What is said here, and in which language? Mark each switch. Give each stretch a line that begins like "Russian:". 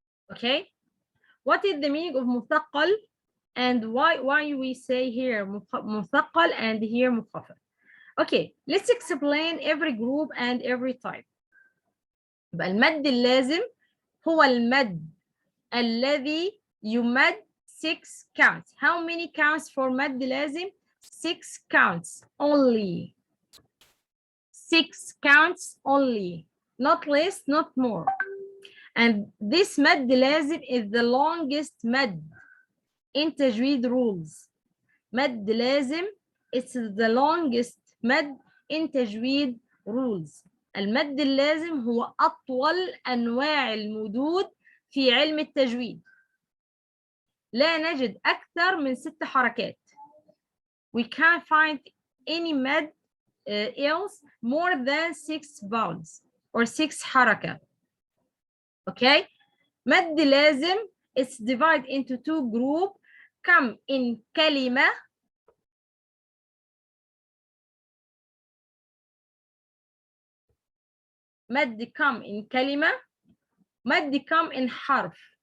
English: Okay, what is the meaning of مثقل and why we say here مثقل and here مخفف? Okay, let's explain every group and every type.
Arabic: يبقى المد اللازم هو المد الذي يمد
English: 6 counts. How many counts for مد لازم? 6 counts only. 6 counts only, not less, not more. And this مد لازم is the longest مد in تجويد rules. مد لازم it's the longest مد in تجويد rules.
Arabic: المد اللازم هو أطول أنواع المدود في علم التجويد. لا نجد أكثر من 6 حركات.
English: We can't find any مد else more than 6 vowels or 6 حركات. Okay? مد لازم it's divided into 2 groups. come in كلمة مد come in كلمة مد come in حرف.